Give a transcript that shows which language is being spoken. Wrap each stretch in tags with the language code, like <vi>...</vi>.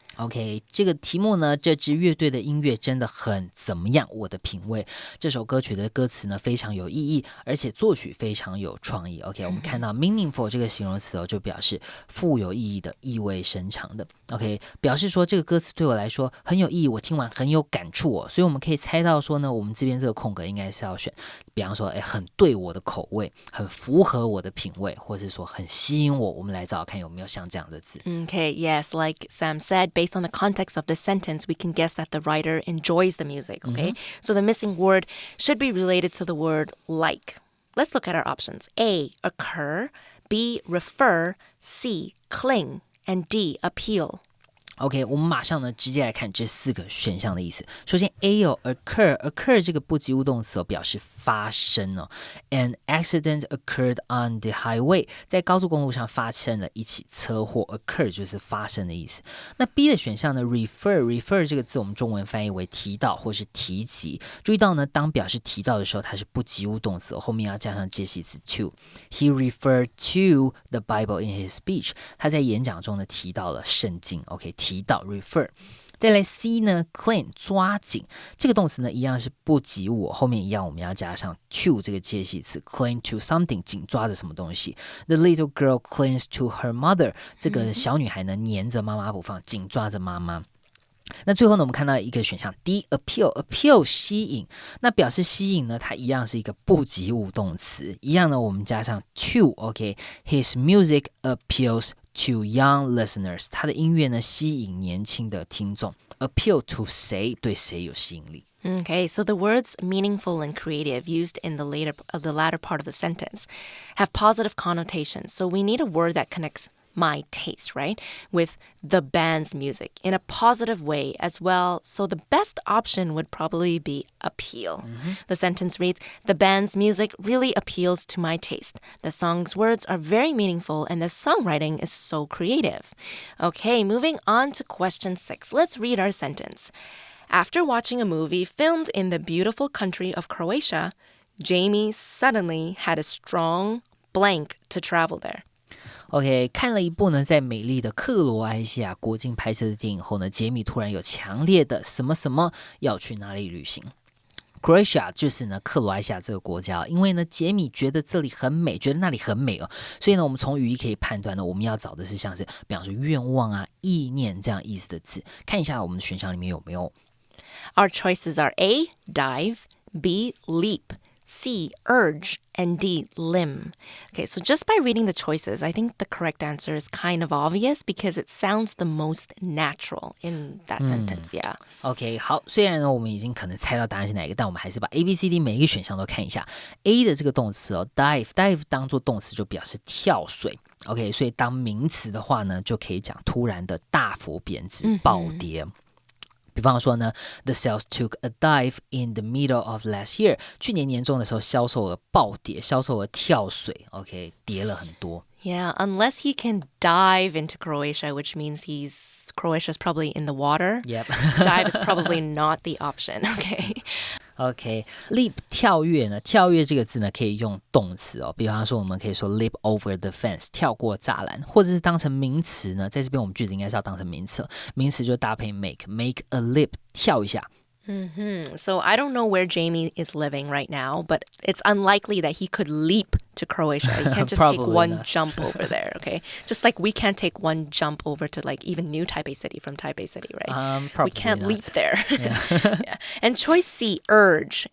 <zh>OK， 这个题目呢，这支乐队的音乐真的很怎么样？我的品味，这首歌曲的歌词呢非常有意义，而且作曲非常有创意。 OK， 我们看到 meaningful 这个形容词哦，就表示富有意义的、意味深长的。 OK， 表示说这个歌词对我来说很有意义，我听完很有感触哦。所以我们可以猜到说呢，我们这边这个空格应该是要选，比方说，很对我的口味，很符合我的品味，或是说很吸引我。我们来找找看有没有像这样的字。</zh> <en>Okay, yes, like Sam said, based on the context of the sentence, we can guess that the writer enjoys the music, okay? So the missing word should be related to the word like. Let's look at our options. A, occur, B, refer, C, cling, and D, appeal.</en> <zh>OK， 我们马上呢直接来看这4个选项的意思。首先 A 哦 occur 这个不及物动词哦，表示发生哦。</zh> <en>An accident occurred on the highway，</en> <zh>在高速公路上发生了一起车祸 ，occur 就是发生的意思。那 B 的选项呢 refer 这个字我们中文翻译为提到或是提及。注意到呢，当表示提到的时候，它是不及物动词哦，后面要加上介系词 to。</zh> <en>He referred to the Bible in his speech，</en> <zh>他在演讲中呢提到了圣经。 OK。提到 refer， 再来 C 呢 cling 抓紧，这个动词呢一样是不及物，后面一样我们要加上 to 这个介系词</zh> <en>cling to something</en> <zh>紧抓着什么东西。</zh> <en>The little girl clings to her mother，</en> <zh>这个小女孩呢黏着妈妈不放，紧抓着妈妈。那最后呢，我们看到一个选项 D appeal 吸引，那表示吸引呢，它一样是一个不及物动词，一样呢，我们加上 to OK，</zh> <en>His music appeals to young listeners，</en> <zh>他的音乐呢吸引年轻的听众。</zh> <en>Appeal to</en> <zh>谁，对谁有吸引力。</zh> <en>Okay, so the words meaningful and creative used in the latter part of the sentence have positive connotations. So we need a word that connects my taste, right, with the band's music in a positive way as well. So the best option would probably be appeal. The sentence reads, the band's music really appeals to my taste. The song's words are very meaningful and the songwriting is so creative. Okay, moving on to question 6. Let's read our sentence. After watching a movie filmed in the beautiful country of Croatia, Jamie suddenly had a strong blank to travel there.</en> <zh>OK， 看了一部呢在美丽的克罗埃西亚国境拍摄的电影后呢，杰米突然有强烈的什么什么要去哪里旅行。 Croatia 就是呢克罗埃西亚这个国家，因为呢杰米觉得这里很美，觉得那里很美哦，所以呢我们从语义可以判断呢，我们要找的是像是比方说愿望啊、意念这样意思的字。看一下我们的选项里面有没有。</zh> <en>Our choices are A, dive, B, leap, C, urge, and D, limb. Okay, so just by reading the choices, I think the correct answer is kind of obvious because it sounds the most natural in that sentence, yeah.</en> <zh>OK， 好，虽然呢我们已经可能猜到答案是哪一个，但我们还是把 A、B、C、D 每一个选项都看一下。 A 的这个动词哦 ，dive 当做动词就表示跳水。 OK， 所以当名词的话呢，就可以讲突然的大幅贬值、暴跌。比方说呢 ，</zh> <en>The sales took a dive in the middle of last year。</en> <zh>去年年中的时候，销售额暴跌，销售额跳水 ，OK， 跌了很多。</zh> <en>Yeah, unless he can dive into Croatia, which means Croatia's probably in the water. Yep. Dive is probably not the option, okay?</en> <zh>OK，leap 跳跃呢？跳跃这个字呢，可以用动词哦。比方说，我们可以说</zh> <en>leap over the fence，</en> <zh>跳过栅栏，或者是当成名词呢。在这边我们句子应该是要当成名词，名词就搭配</zh> <en>make a leap，</en> <zh>跳一下。</zh> <en>So I don't know where Jamie is living right now, but it's unlikely that he could leap to Croatia. He can't just take one not. jump over there, okay? Just like we can't take one jump over to like even New Taipei City from Taipei City, right? We can't not. leap there. Yeah. Yeah. And choice C, urge.</en>